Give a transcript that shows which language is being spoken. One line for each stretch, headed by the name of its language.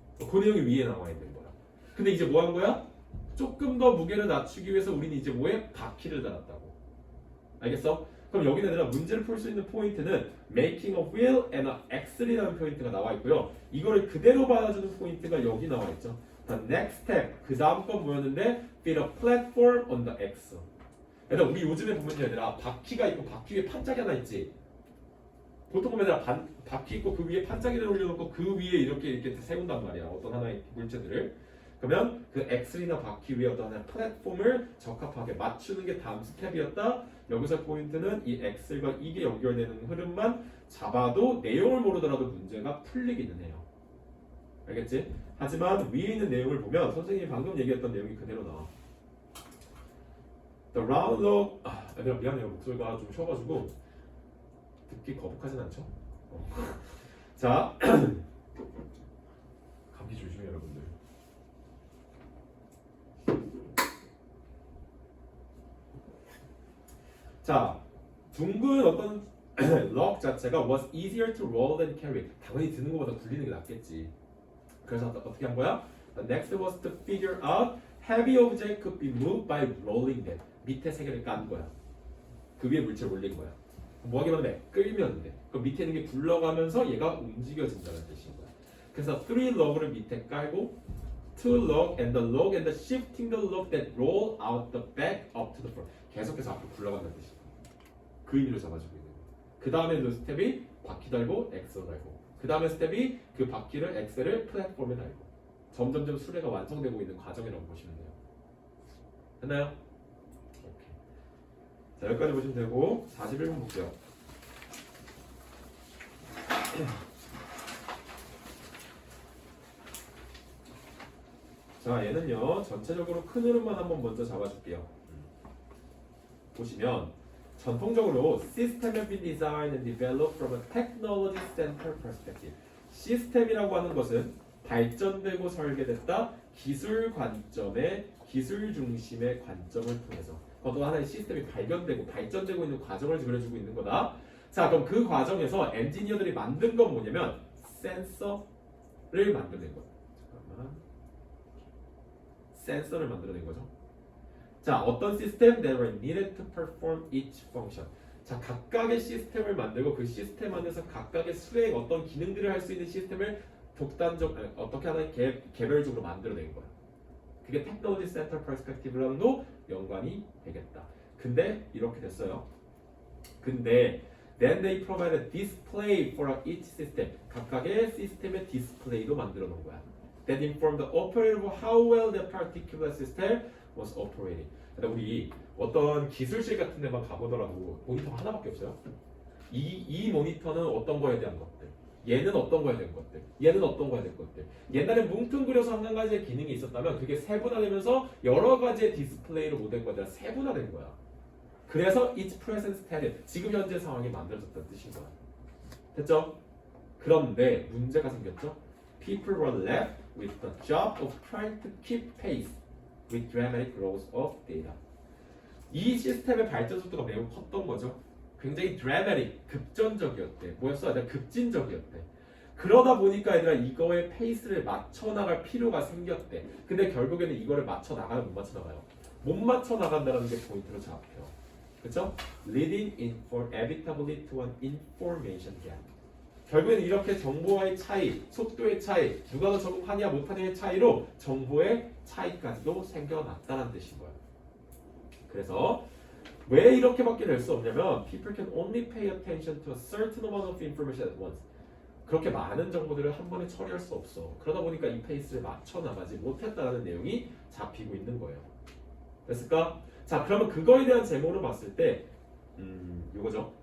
Korean: 그 내용이 위에 나와 있는 거야. 근데 이제 뭐 한 거야? 조금 더 무게를 낮추기 위해서 우리는 이제 뭐해? 바퀴를 달았다고. 알겠어? 그럼 여기는 얘들아 문제를 풀 수 있는 포인트는
English: making a wheel and an axle
Korean: 이라는 포인트가 나와 있고요. 이거를 그대로 받아주는 포인트가 여기 나와 있죠.
English: The next step,
Korean: 그 다음 건 뭐였는데?
English: Fit a platform on the axle.
Korean: 얘들아 우리 요즘에 보면 얘들아 바퀴가 있고 바퀴 위에 판짜기 하나 있지. 보통 보면 얘들아 바퀴 있고 그 위에 판짜기를 올려놓고 그 위에 이렇게 세운단 말이야. 어떤 하나의 물체들을. 그러면 그 엑슬이나 바퀴 위에 어떤 하나의 플랫폼을 적합하게 맞추는 게 다음 스텝이었다. 여기서 포인트는 이 엑슬과 이게 연결되는 흐름만 잡아도 내용을 모르더라도 문제가 풀리기는 해요. 알겠지? 하지만 위에 있는 내용을 보면 선생님이 방금 얘기했던 내용이 그대로 나와.
English: The round log,
Korean: 얘들아 미안해요. 목소리가 좀 쉬어가지고 듣기 거북하진 않죠? 자, 감기 조심해요 여러분들. 자, 둥근 어떤 log 자체가
English: was easier to roll than carry.
Korean: 당연히 드는 것보다 굴리는 게 낫겠지. 그래서 어떻게 한 거야?
English: The next was to figure out heavy object could be moved by rolling them.
Korean: 밑에 세 개를 깐 거야. 그 위에 물체를 올린 거야. 뭐 하기만 돼? 끌면 돼. 그 밑에 있는 게 굴러가면서 얘가 움직여진다는 뜻인 거야. 그래서
English: 3 log를
Korean: 밑에 깔고
English: 2 log and the log and the shifting the log that roll out the back up to the front.
Korean: 계속해서 앞으로 굴러간다는 뜻이야. 그 의미로 잡아주고 있는 거야. 그 다음에 그 스텝이 바퀴 달고 엑셀 달고 그 다음에 스텝이 그 바퀴를 엑셀을 플랫폼에 달고 점점점 수레가 완성되고 있는 과정이라고 보시면 돼요. 됐나요? 오케이. 자 여기까지 보시면 되고 41번 볼게요. 자 얘는요 전체적으로 큰 흐름만 한번 먼저 잡아줄게요. 보시면 전통적으로
English: System have been designed and developed from a technology center perspective.
Korean: 시스템이라고 하는 것은 발전되고 설계됐다 기술 관점의 기술 중심의 관점을 통해서 어떤 하나의 시스템이 발견되고 발전되고 있는 과정을 그려주고 있는 거다. 자 그럼 그 과정에서 엔지니어들이 만든 건 뭐냐면 센서를 만들어낸 거야. 잠깐만. 센서를 만들어낸 거죠. 자, 어떤 시스템
English: that were needed to perform each function.
Korean: 자, 각각의 시스템을 만들고 그 시스템 안에서 각각의 수행 어떤 기능들을 할 수 있는 시스템을 독단적 어떻게 하나 개별적으로 만들어낸 거야. 그게 테크놀로지 센터 퍼스펙티브랑도 연관이 되겠다. 근데 이렇게 됐어요. 근데
English: then they provide a display for each system.
Korean: 각각의 시스템의 디스플레이도 만들어 놓은 거야.
English: That inform the operator of how well the particular system was operating.
Korean: 근데 우리 어떤 기술실 같은 데만 가보더라도 모니터 하나밖에 없어요. 이 모니터는 어떤 거에 대한 것들, 얘는 어떤 거에 대한 것들, 얘는 어떤 거에 대한 것들. 옛날에 뭉뚱그려서 한 가지의 기능이 있었다면 그게 세분화되면서 여러 가지의 디스플레이로 못된 거야. 세분화된 거야. 그래서
English: each present state,
Korean: 지금 현재 상황이 만들어졌다는 뜻인 거야. 됐죠? 그런데 문제가 생겼죠?
English: People were left with the job of trying to keep pace with dramatic growth of data.
Korean: 이 시스템의 발전 속도가 매우 컸던 거죠. 굉장히 dramatic, 급전적이었대. 뭐였어? 급진적이었대. 그러다 보니까 얘들아 이거의 페이스를 맞춰 나갈 필요가 생겼대. 근데 결국에는 이거를 맞춰 나가요, 못 맞춰 나가요? 못 맞춰 나간다는 게 포인트로 잡혀. 그렇죠?
English: Leading inevitably to an information gap.
Korean: 결국에는 이렇게 정보와의 차이, 속도의 차이, 누가 더 적응하냐 못하냐의 차이로 정보의 차이까지도 생겨났다는 뜻인 거예요. 그래서 왜 이렇게밖에 될 수 없냐면
English: people can only pay attention to a certain amount of information at once.
Korean: 그렇게 많은 정보들을 한 번에 처리할 수 없어. 그러다 보니까 이 페이스를 맞춰 나가지 못했다는 내용이 잡히고 있는 거예요. 됐을까? 자, 그러면 그거에 대한 제목으로 봤을 때 요거죠.